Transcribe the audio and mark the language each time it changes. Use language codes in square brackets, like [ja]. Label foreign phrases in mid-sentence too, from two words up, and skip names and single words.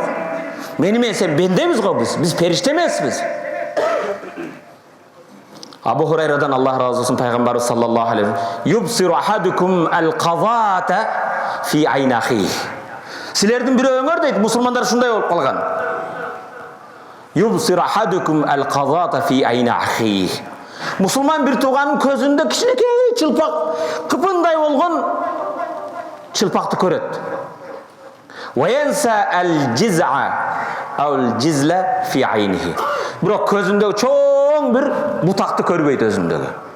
[ky] Менен сен бендебиз го биз периште эмеспиз. Абу Хурайрадан Аллах разы болсун, пайгамбарыбыз [ar] صلى الله عليه يبصر أحدكم القذاة في عينه. [ky] Силердин бирөөңөр дейт, мусулмандар шундай болуп калган. [ar] يبصر أحدكم القذاة في عينه. [ky] Мусулман бир тууганын көзүндө кичинекей чылпак, кыпындай болгон чылпакты көрөт. [ar] وينسى الجذع الجذل في عينه. [ky] Бирок көзүндө чоң бир бутакты көрбөйт өзүндөгү.